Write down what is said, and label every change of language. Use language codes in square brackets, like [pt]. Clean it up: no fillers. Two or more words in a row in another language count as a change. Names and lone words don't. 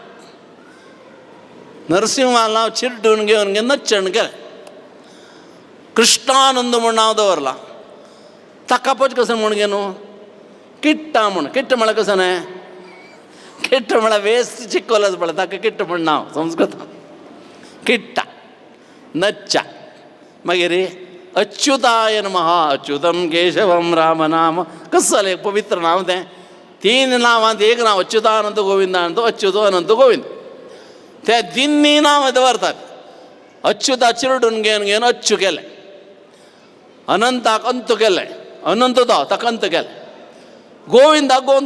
[kok] नरसिंहा नांव चिड्डून घेवन नच्चण केलें कृष्णानंद म्हूण नांव दवरलां ताका आपोवचें कसो म्हूण गे न्हू किट्टा म्हूण किट्ट म्हळ्यार कसो न्हय किट्ट म्हळ्यार वेस्ट चिक्कोलच पळय ताका किट्ट म्हूण नांव संस्कृतान किट्टा नच्चा मागीर [sa] अच्युताय नमः अच्युतम केशवम [kok] राम नाम कसं जालें पवित्र नांव तें तीन नांवांत एक नांव अच्युतानंत गोविंदानंत अच्युतो अनंत गोविंद ते दिन्नी नांव दवरतात अच्युता चिरडून घेवन अच्चू केलें अनंताक अंत केलें अनंत ताका अंत केलें गोविंदाक गोंद